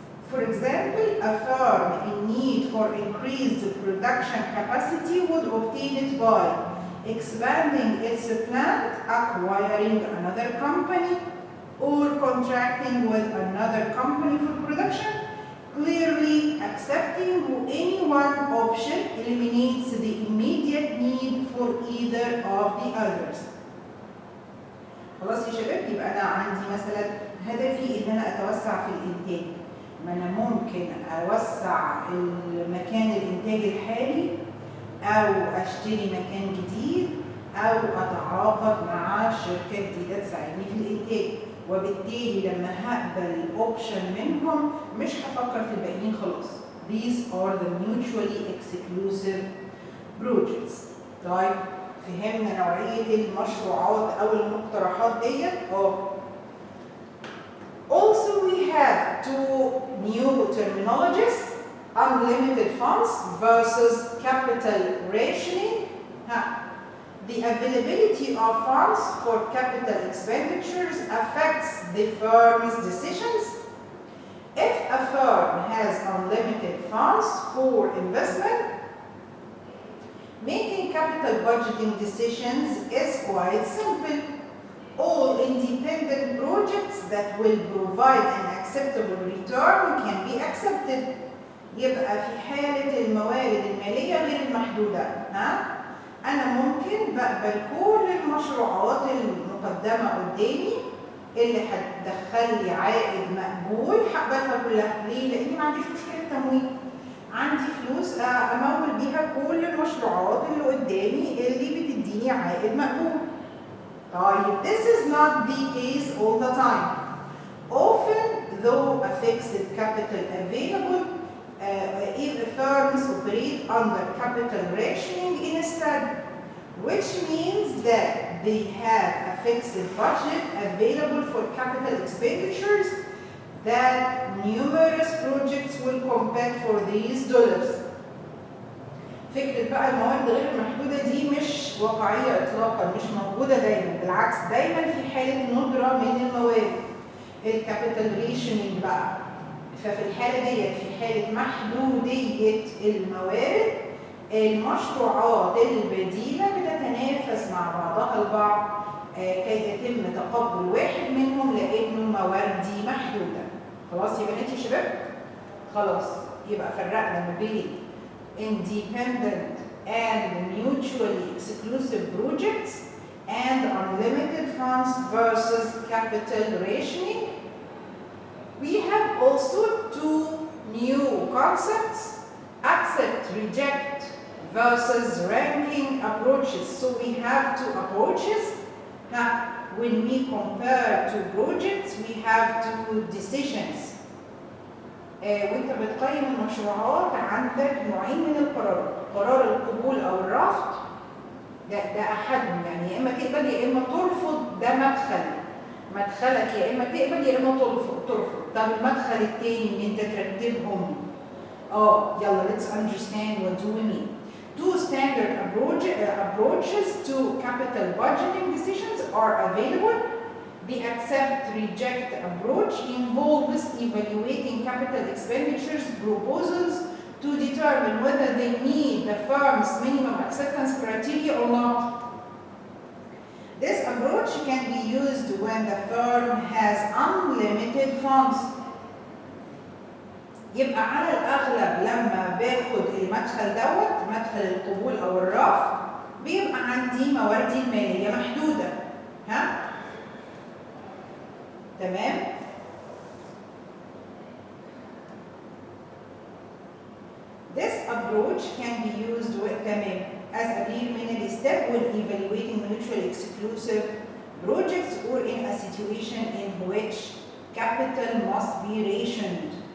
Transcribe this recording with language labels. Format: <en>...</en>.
<en>For example, a firm in need for increased production capacity would obtain it by expanding its plant, acquiring another company, or contracting with another company for production. Clearly, accepting any one option eliminates the immediate need for either of the others.</en> <ar>خلاص يا شباب، يبقى أنا عندي مثلا هدفي إن أنا أتوسع في الإنتاج. ما أنا ممكن أوسع المكان الإنتاج الحالي أو أشتري مكان جديد أو أتعاقد مع شركة جديدة تساعدني في الإنتاج. وبالتالي لما هقبل اوبشن منهم مش هفكر في الباقيين خلاص.</ar> <en>These are the mutually exclusive projects.</en> <ar>طيب فهمنا نوعية المشروعات أو المقترحات ديت.</ar> <en>Also we have two new terminologies: unlimited funds versus capital rationing. The availability of funds for capital expenditures affects the firm's decisions. If a firm has unlimited funds for investment, making capital budgeting decisions is quite simple. All independent projects that will provide an acceptable return can be accepted.</en> <ar>يبقى في حالة الموارد المالية غير المحدودة، أنا ممكن بقبل كل المشروعات المقدمة قدامي اللي هتدخل لي عائد مقبول، هقبلها كلها. ليه؟ لأني ما عنديش مشكلة تمويل. عندي فلوس أمول بيها كل المشروعات اللي قدامي اللي بتديني عائد مقبول.</ar> <en>طيب this is not the case all the time. Often though a fixed capital available, if firms operate under capital rationing instead, which means that they have a fixed budget available for capital expenditures that numerous projects will compete for these dollars.</en> <ar>فكرة بقى الموارد غير المحدودة دي مش واقعية إطلاقا، مش موجودة دايما، بالعكس دايما في حالة ندرة من الموارد. الكابيتال ريشنينج بقى، ففي الحالة ديت في حالة محدودية الموارد المشروعات البديلة بتتنافس مع بعضها البعض كي يتم تقبل واحد منهم لأنه مواردي محدودة. خلاص يبقى انت يا شباب؟ خلاص يبقى فرقنا ما بين</ar> <en>independent and mutually exclusive projects and unlimited funds versus capital rationing. We have also two new concepts: accept, reject versus ranking approaches. So we have two approaches. Now, when we compare two projects, we have two decisions.</en> <ar>وانت بتقيم المشروعات عندك نوعين من القرارات: قرار القبول او الرفض، ده احدهم، يعني يا اما تقبل يا اما ترفض، ده مدخلك يا اما تقبل يا اما ترفض. طب المدخل الثاني ان انت ترتبهم.</ar> <en>يلا let's understand what do we mean. Two standard approaches to capital budgeting decisions are available. The accept-reject approach involves evaluating capital expenditures proposals to determine whether they meet the firm's minimum acceptance criteria or not. This approach can be used when the firm has unlimited funds.</en> <ar>يبقى على الأغلب لما باخد المدخل دوت، مدخل القبول أو الرفض، بيبقى عندي مواردي المالية محدودة.</ar> <en>تمام؟ This approach can be used as a preliminary step when evaluating mutually exclusive projects or in a situation in which capital must be rationed.</en>